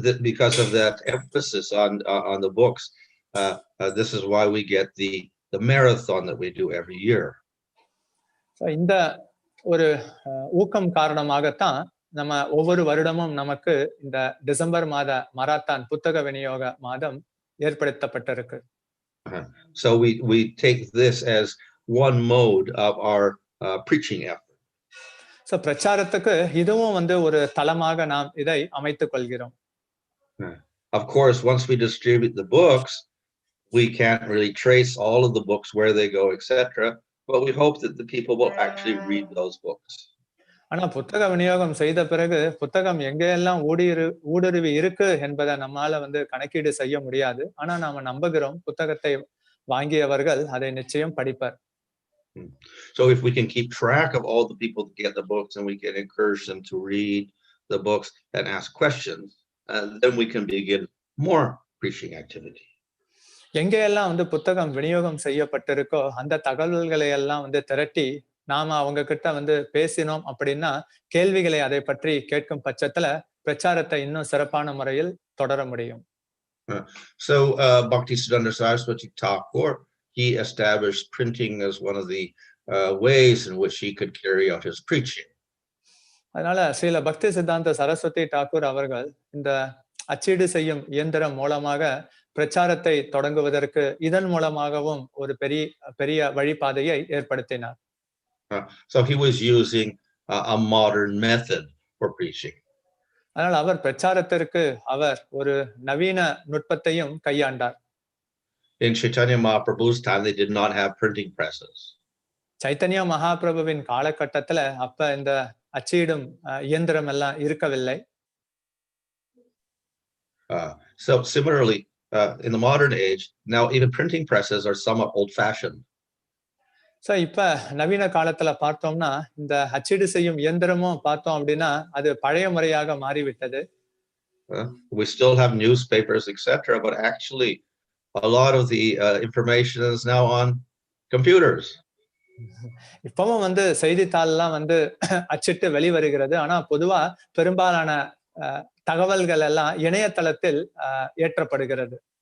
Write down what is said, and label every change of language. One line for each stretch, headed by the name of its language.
English: Because of that emphasis on the books, this is why we get the marathon that we do every year.
Tamil: So இந்த ஒரு ஊக்கம் காரணமாகத்தான் நம்ம ஒவ்வொரு வருடமும் நமக்கு இந்த டிசம்பர் மாத மராத்தான் புத்தக விநியோக மாதம் ஏற்படுத்தப்பட்டிருக்கு.
English: So we take this as one mode of our preaching effort.
Tamil: So பிரச்சாரத்துக்கு இதுவும் வந்து ஒரு தளமாக நாம் இதை அமைத்துக் கொள்கிறோம்.
English: Of course, once we distribute the books, we can't really trace all of the books where they go, etc. But we hope that the people will actually read those books.
Tamil: ஆனா புத்தக விநியோகம் செய்த பிறகு புத்தகம் எங்கெல்லாம் ஊடுருவி இருக்கு என்பதை நம்மால வந்து கணக்கீடு செய்ய முடியாது. ஆனா நாம நம்புகிறோம் புத்தகத்தை வாங்கியவர்கள் அதை நிச்சயம் படிப்பர்.
English: So if we can keep track of all the people that get the books and we can encourage them to read the books and ask questions, then we can begin more preaching activity.
Tamil: எங்கெல்லாம் வந்து புத்தகம் விநியோகம் செய்யப்பட்டிருக்கோ அந்த தகவல்களை எல்லாம் வந்து திரட்டி நாம அவங்க கிட்ட வந்து பேசினோம் அப்படின்னா கேள்விகளை அதை பற்றி கேட்கும் பட்சத்துல பிரச்சாரத்தை இன்னும் சிறப்பான முறையில் தொடர முடியும்.
English: So Bhaktisiddhanta Sarasvati Thakur, he established printing as one of the ways in which he could carry out his preaching.
Tamil: அதனால ஸ்ரீல பக்தி சித்தாந்த சரஸ்வதி தாக்கூர் அவர்கள் இந்த அச்சீடு செய்யும் இயந்திரம் மூலமாக பிரச்சாரத்தை தொடங்குவதற்கு இதன் மூலமாகவும் ஒரு பெரிய வழிபாதையை ஏற்படுத்தினார்.
English: So he was using a modern method for preaching.
Tamil: அதனால் அவர் பிரச்சாரத்திற்கு அவர் ஒரு நவீன நுட்பத்தையும் கையாண்டார்.
English: In Chaitanya Mahaprabhu's time, they did not have printing presses.
Tamil: Chaitanya மகாபிரபுவின் காலகட்டத்துல அப்ப இந்த அச்சிடும் இயந்திரம் எல்லாம் இருக்கவில்லை.
English: So similarly, in the modern age, now even printing presses are somewhat old-fashioned.
Tamil: So இப்ப நவீன காலத்துல பார்த்தோம்னா இந்த அச்சீடு செய்யும் இயந்திரமும் பார்த்தோம் அப்படின்னா அது பழைய முறையாக மாறிவிட்டது.
English: We still have newspapers, etc., but actually a lot of the information is now on computers.
Tamil: இப்பவும் வந்து செய்தித்தாள்லாம் வந்து அச்சிட்டு வெளிவருகிறது. ஆனா பொதுவா பெரும்பாலான தகவல்கள் எல்லாம் இணையதளத்தில் ஏற்றப்படுகிறது.